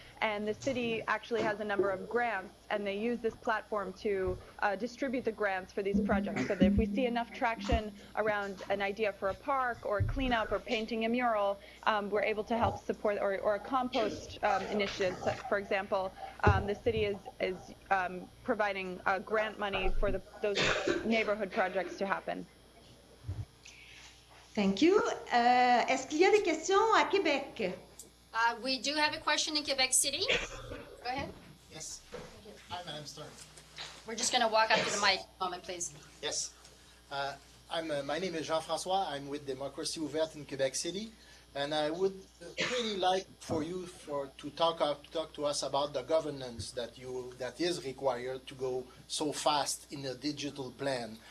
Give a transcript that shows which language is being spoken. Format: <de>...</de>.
<en>And the city actually has a number of grants, and they use this platform to distribute the grants for these projects. So that if we see enough traction around an idea for a park or cleanup or painting a mural, we're able to help support, or a compost initiative, for example. The city is providing grant money for those neighborhood projects to happen. Thank you.</en> <fr>Est-ce qu'il y a des questions à Québec?</fr> <en>We do have a question in Quebec City. Go ahead. Yes. Hi, Mme. Sterne. We're just going to walk up to the mic a moment, please. Yes. My name is Jean-François. I'm with Democracy Ouverte in Quebec City. And I would really like for you to talk to us about the governance that is required to go so fast in a digital plan.</en>